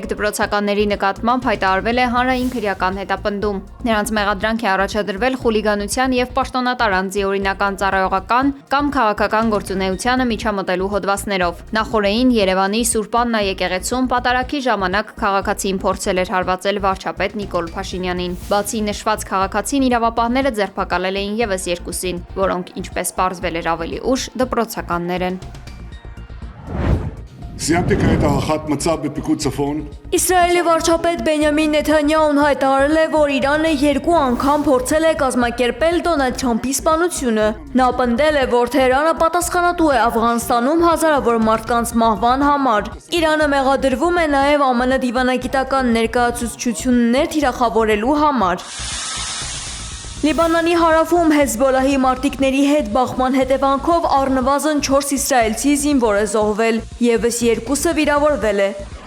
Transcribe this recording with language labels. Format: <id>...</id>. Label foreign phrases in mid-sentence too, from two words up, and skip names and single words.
<hy>դպրոցականների նկատմամբ հայտարարվել է հանրային քրեական հետապնդում։ Նրանց մեղադրանք է առաջադրվել խուլիգանության եւ պաշտոնատար անձի օրինական ծառայողական կամ քաղաքական գործունեությանը միջամտելու հոդվածներով։ Նախորդին Երևանի Սուրբ Աննա եկեղեցում պատարագի ժամանակ քաղաքացին փորձել էր հարվածել վարչապետ Նիկոլ Փաշինյանին։ Բացի նշված քաղաքացին իրավապահները ձերբակալել էին եւս 2-ին, որոնք, ինչպես պարզվել էր ավելի ուշ, դպրոցականներ են։</hy> <he>סיימתי כעת הערכת מצב בפיקוד צפון.</he> <hy>Իսրայելի վարչապետ Բենյամին Նեթանյահուն հայտարարել է, որ Իրանը 2 անգամ փորձել է կազմակերպել Դոնալդ Թրամփի սպանությունը։ Նա պնդել է, որ Թեհրանը պատասխանատու է Աֆղանստանում հազարավոր մարդկանց մահվան համար։ Իրանը մեղադրվում է նաև ԱՄՆ դիվանագիտական ներկայացուցչություններ թիրախավորելու համար։ Լիբանանի հարավում Հեզբոլահի մարտիկների հետ բախման հետևանքով առնվազն 4 իսրայելցի զինվոր է զոհվել, եւս 2-ը վիրավորվել է։</hy>